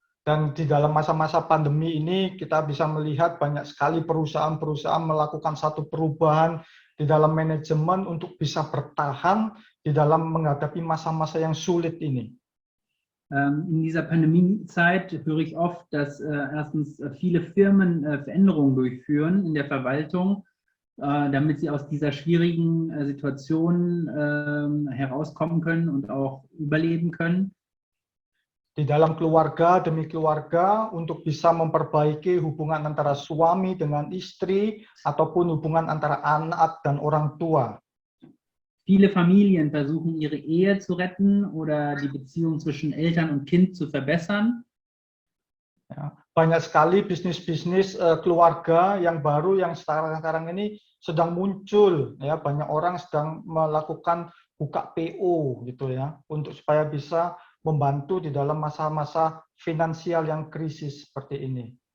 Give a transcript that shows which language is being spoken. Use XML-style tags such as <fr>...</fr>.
<id>Dan di dalam masa-masa pandemi ini kita bisa melihat banyak sekali perusahaan-perusahaan melakukan satu perubahan di dalam manajemen untuk bisa bertahan di dalam menghadapi masa-masa yang sulit ini.</id> <de>In dieser Pandemiezeit höre ich oft, dass erstens viele Firmen Veränderungen durchführen in der Verwaltung, damit sie aus dieser schwierigen Situation herauskommen können und auch überleben können.</de> <id>Di dalam keluarga demi keluarga untuk bisa memperbaiki hubungan antara suami dengan istri ataupun hubungan antara anak dan orang tua.</id> <de>Viele Familien versuchen ihre Ehe zu retten oder die Beziehung zwischen Eltern und Kind zu verbessern.</de> <id>Ya, banyak sekali bisnis-bisnis keluarga yang baru yang sekarang ini sedang muncul, ya, banyak orang sedang melakukan buka PO gitu ya, untuk supaya bisa membantu di dalam masa-masa finansial yang krisis seperti ini.</id>